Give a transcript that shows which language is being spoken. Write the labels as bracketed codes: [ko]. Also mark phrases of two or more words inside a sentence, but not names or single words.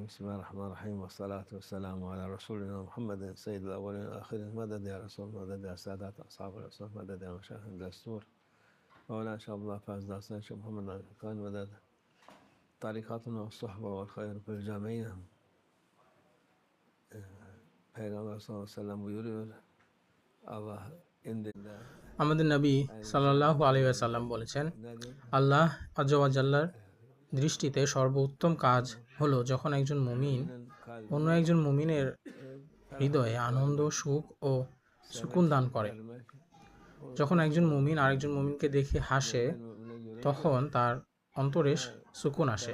[ar] بسم الله الرحمن الرحيم، والصلاة والسلام على رسولنا محمد سيد الأولين والآخرين. مدد يا رسول، مدد يا سادات أصحاب الرسول، مدد يا مشايخ الدستور، مولانا شيخ الله فاز داستان، شيخ محمد الكان، مدد طريقتنا والصحبة والخير في الجميع. [tr] Peygamber [ar] صلى الله عليه وسلم [tr] buyuruyor, Allah indinde [bn] আমাদের নবী [ar] صلى الله عليه وسلم [bn] বলেছেন, [ar] الله عز وجل [bn] দৃষ্টিতে সর্বোত্তম কাজ হলো যখন একজন মুমিন অন্য একজন মুমিনের হৃদয়ে আনন্দ, সুখ ও সুকুন দান করে। যখন একজন মুমিন আরেকজন মুমিনকে দেখে হাসে, তখন তার অন্তরে সুকুন আসে।